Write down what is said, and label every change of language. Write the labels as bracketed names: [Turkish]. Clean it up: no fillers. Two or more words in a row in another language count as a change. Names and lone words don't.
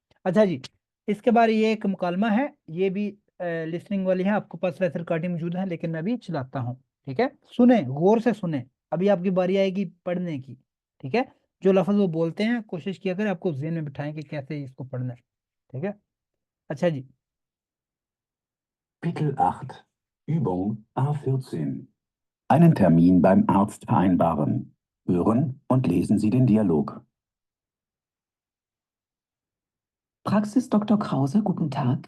[Urdu] اچھا جی، اس کے بارے یہ ایک مکالمہ ہے، یہ بھی لسننگ والی ہے، آپ کے پاس ویسے ریکارڈنگ موجود ہے لیکن میں ابھی چلاتا ہوں، ٹھیک ہے، سنے غور سے سنے، ابھی آپ کی باری آئے گی پڑھنے کی، ٹھیک ہے. جو لفظ وہ بولتے ہیں کوشش کیا کریں آپ کو ذہن میں بٹھائیں کہ کیسے اس کو پڑھنا ہے، ٹھیک ہے. اچھا جی, [German] Kapitel 8. Übung A14. Einen Termin beim Arzt vereinbaren. Hören und lesen Sie den Dialog. Praxis Dr. Krause, guten Tag.